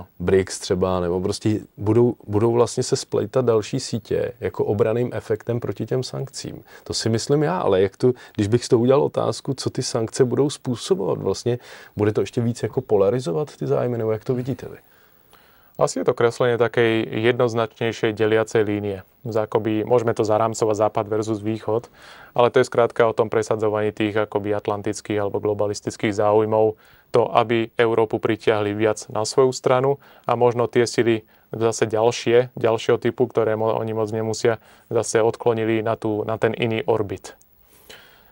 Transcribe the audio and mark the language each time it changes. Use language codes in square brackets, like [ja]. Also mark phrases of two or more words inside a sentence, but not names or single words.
[cs] BRICS třeba, nebo prostě budou vlastně se splejtat další sítě jako obranným efektem proti těm sankcím. To si myslím já, ale když bych z toho udělal otázku, co ty sankce budou způsobovat, vlastně bude to ještě víc jako polarizovat ty zájmy, nebo jak to vidíte vy? [sk] Asi je to kreslenie takej jednoznačnejšej deliacej línie. Akoby, môžeme to zarámcovať západ versus východ, ale to je skrátka o tom presadzovaní tých akoby atlantických alebo globalistických záujmov, to, aby Európu pritiahli viac na svoju stranu a možno tie sily zase ďalšieho typu, ktoré oni moc nemusia, zase odklonili na ten iný orbit.